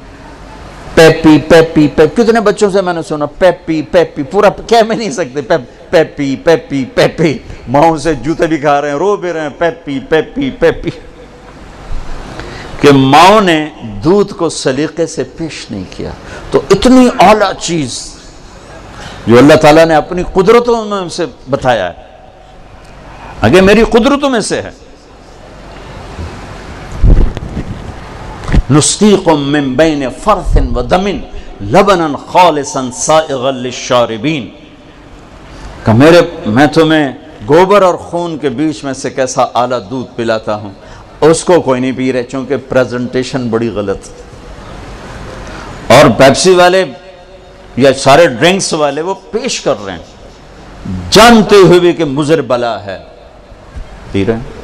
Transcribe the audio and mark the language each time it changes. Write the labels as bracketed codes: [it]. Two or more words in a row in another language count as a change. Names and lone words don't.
[ur] پیپی پیپی پیپی، کتنے بچوں سے میں نے سنا پیپی پیپی، پورا کہہ میں نہیں سکتے، پیپی پیپی پیپی، ماؤں سے جوتے بھی کھا رہے ہیں، رو بھی رہے ہیں، پیپی پیپی پیپی۔ کہ ماؤں نے دودھ کو سلیقے سے پیش نہیں کیا۔ تو اتنی اعلیٰ چیز جو اللہ تعالیٰ نے اپنی قدرتوں میں سے بتایا ہے، اگر میری قدرتوں میں سے ہے، [ar] نسقیکم من بین فرث و دم لبنا خالصا سائغا للشاربین، [ur] کہ میں تمہیں گوبر اور خون کے بیچ میں سے کیسا اعلیٰ دودھ پلاتا ہوں، اس کو کوئی نہیں پی رہے چونکہ پریزنٹیشن بڑی غلط. اور پیپسی والے یا سارے ڈرنکس والے وہ پیش کر رہے ہیں جانتے ہوئے بھی کہ مضر بلا ہے، پی رہے ہیں.